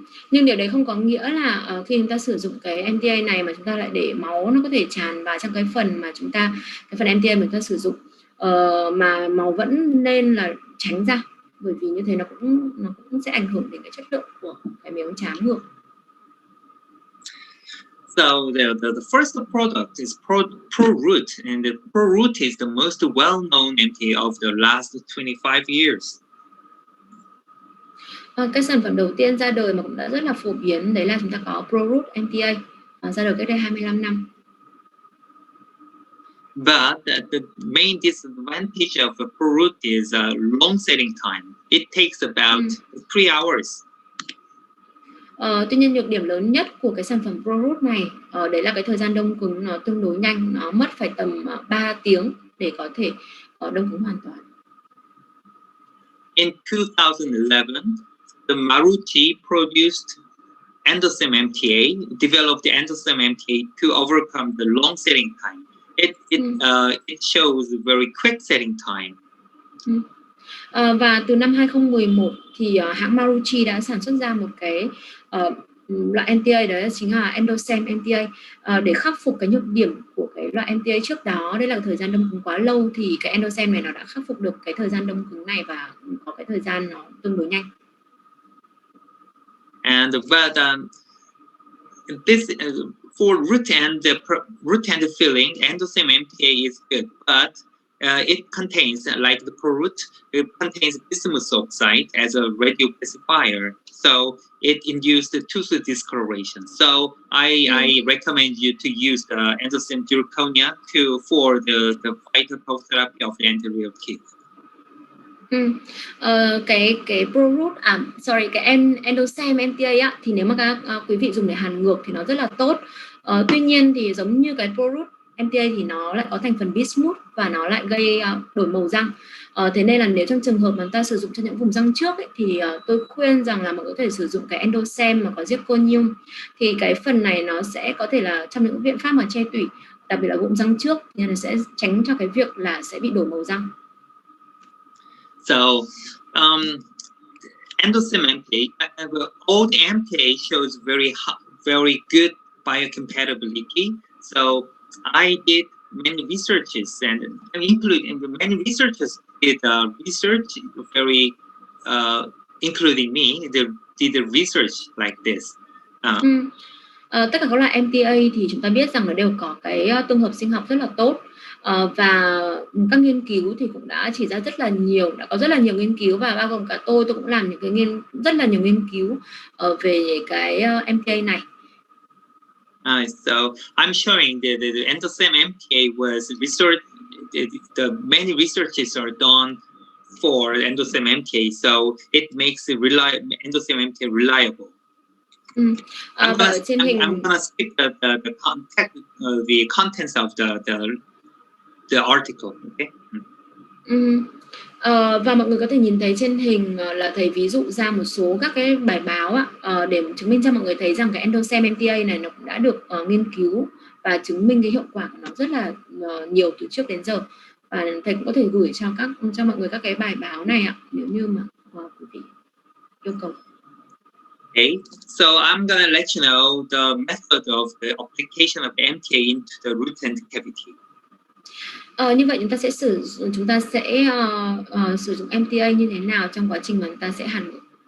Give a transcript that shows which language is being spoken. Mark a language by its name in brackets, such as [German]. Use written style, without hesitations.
[Vietnamese] Nhưng điều đấy không có nghĩa là khi chúng ta sử dụng cái MTA này mà chúng ta lại để máu nó có thể tràn vào trong cái phần mà cái phần MTA mà chúng ta sử dụng, mà máu vẫn nên là tránh ra, bởi vì như thế nó cũng sẽ ảnh hưởng đến cái chất lượng của cái miếng trán ngược. [English] So the first product is ProRoot, and the ProRoot is the most well-known MTA of the last 25 years. [Vietnamese] Cái sản phẩm đầu tiên ra đời mà cũng đã rất là phổ biến đấy là chúng ta có ProRoot MTA, ra đời cách đây 25 năm. [English] But the main disadvantage of a ProRoot is long setting time. It takes about 3 hours. [Vietnamese] Tuy nhiên nhược điểm lớn nhất của cái sản phẩm ProRoot này đấy là cái thời gian đông cứng nó tương đối nhanh, nó mất phải tầm 3 tiếng để có thể đông cứng hoàn toàn. [English] In 2011, the Marucci produced endosome MTA, developed the endosome MTA to overcome the long setting time. It shows a very quick setting time. [Vietnamese] Và từ năm 2011 thì hãng Marucci đã sản xuất ra một cái loại MTA, đó chính là endosome MTA, để khắc phục cái nhược điểm của cái loại MTA trước đó, đây là thời gian đông cứng quá lâu, thì cái endosome này nó đã khắc phục được cái thời gian đông cứng này và có cái thời gian nó tương đối nhanh. [English] And this for root and filling, endosome MTA is good, but it contains, like the ProRoot, it contains bismuth oxide as a radiopacifier, so it induced tooth discoloration. So I recommend you to use the endosome zirconia for the vital therapy of the anterior teeth. [Vietnamese] Cái ProRoot, cái endosome MTA á, thì nếu mà các quý vị dùng để hàn ngược thì nó rất là tốt. Tuy nhiên thì giống như cái ProRoot MTA thì nó lại có thành phần bismuth và nó lại gây đổi màu răng. Thế nên là nếu trong trường hợp mà ta sử dụng cho những vùng răng trước ấy, thì tôi khuyên rằng là mọi người có thể sử dụng cái endosome mà có zirconium, thì cái phần này nó sẽ có thể là trong những biện pháp mà che tủy, đặc biệt là vùng răng trước, nên là sẽ tránh cho cái việc là sẽ bị đổi màu răng. [English] So, endosome MTA, all the MTA shows very good biocompatibility. So, I did many researches, and many researchers did research very, including me, did the research like this. [Vietnamese] Tất cả các loại MTA thì chúng ta biết rằng nó đều có cái tương hợp sinh học rất là tốt. Và các nghiên cứu thì cũng đã chỉ ra rất là nhiều, đã có rất là nhiều nghiên cứu, và bao gồm cả tôi cũng làm những cái rất là nhiều nghiên cứu về cái MTA này. [English] So I'm showing the endosome MTA was research. The many researches are done for endosome MTA, so it makes endosome MTA reliable. I'm gonna skip the contents of the article. Okay. [Vietnamese] Và mọi người có thể nhìn thấy trên hình là thầy ví dụ ra một số các cái bài báo để chứng minh cho mọi người thấy rằng cái endosome MTA này nó cũng đã được nghiên cứu và chứng minh cái hiệu quả của nó rất là nhiều từ trước đến giờ, và thầy cũng có thể gửi cho mọi người các cái bài báo này nếu như mà quý vị yêu cầu. [English] Okay, so I'm gonna let you know the method of the application of MTA into the root and cavity. [Vietnamese] Như vậy chúng ta sẽ sử dụng MTA như thế nào trong quá trình mà chúng ta sẽ hàn ngược.